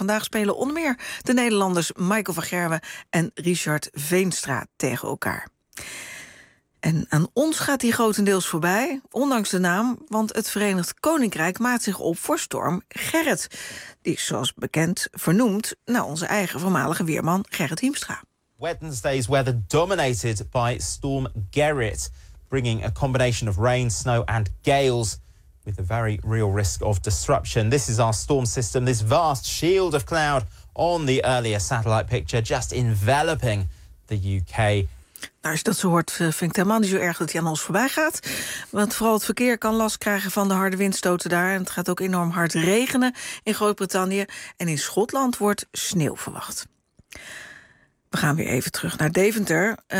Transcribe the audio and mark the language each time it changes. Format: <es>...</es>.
<nl>Vandaag spelen onder meer de Nederlanders Michael van Gerwen en Richard Veenstra tegen elkaar. En aan ons gaat die grotendeels voorbij, ondanks de naam, want het Verenigd Koninkrijk maakt zich op voor storm Gerrit. Die is zoals bekend vernoemd naar onze eigen voormalige weerman Gerrit Hiemstra.</nl> <en>Wednesday's weather dominated by storm Gerrit, bringing a combination of rain, snow and gales, with a very real risk of disruption. This is our storm system, this vast shield of cloud on the earlier satellite picture, just enveloping the UK.</en> <nl>Nou, als je dat zo hoort, vind ik het helemaal niet zo erg dat hij aan ons voorbij gaat. Want vooral het verkeer kan last krijgen van de harde windstoten daar. En het gaat ook enorm hard regenen in Groot-Brittannië. En in Schotland wordt sneeuw verwacht. We gaan weer even terug naar Deventer.</nl>